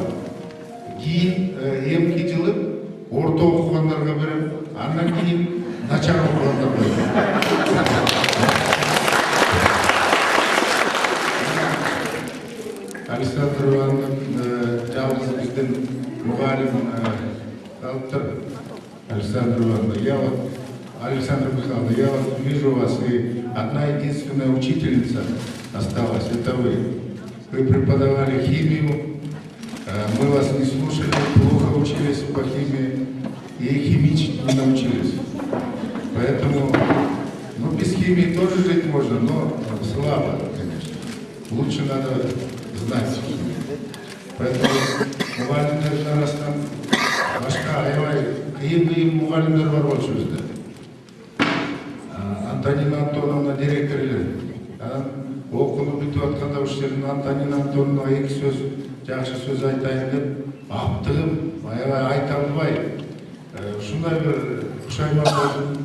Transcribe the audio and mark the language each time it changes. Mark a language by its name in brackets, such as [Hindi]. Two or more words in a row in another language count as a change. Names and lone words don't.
[Kyrgyz] Кийин эмки жылы орто окугандарга берем, андан кийин начар окугандарга берем. Александр Иванович жалгыз биздин мугалим калыптыр. [Russian] Александр Иванович, Александр Михайлович, я вот вижу вас, и одна единственная учительница осталась, это вы. Вы преподавали химию, мы вас не слушали, плохо учились по химии и химичить не научились. Поэтому, без химии тоже жить можно, но слабо, конечно. Лучше надо знать химию. [Kyrgyz] Поэтому мугалимдер арасынан башка аябай кыйын мугалимдер бар болчу бизде. Антонина Антоновна директор эле. Окууну бүтүп атканда ушул жердин Антонина Антоновна эки сөз, жакшы сөз айтайын деп, аптыгып, аябай айта албай, ушундай бир пушайман болдум.